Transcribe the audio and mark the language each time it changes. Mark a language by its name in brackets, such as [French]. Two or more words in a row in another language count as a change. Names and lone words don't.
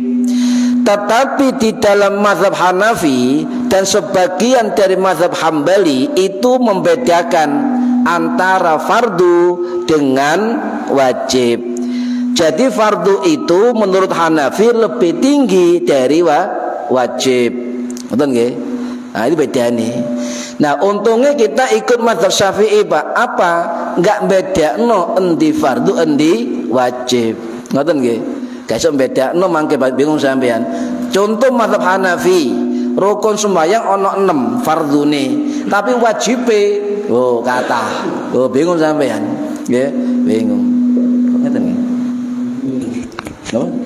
[Indonesian] Tetapi di dalam mazhab Hanafi dan sebagian dari mazhab Hambali itu membedakan antara fardu dengan wajib. Jadi fardu itu menurut Hanafi lebih tinggi dari wajib. Betul nggih? Nah, ini beda nih. Nah, untungnya kita ikut mazhab Syafi'i, Pak. Apa? [Javanese] Enggak bedakno endi fardu endi wajib. Ngoten nggih? Gak iso bedakno mangke bingung sampean. Contoh mazhab Hanafi, rukun sembahyang ana 6 fardune, tapi wajibe kathah. Bingung sampean. Nggih, bingung. Ngeten nggih. Napa?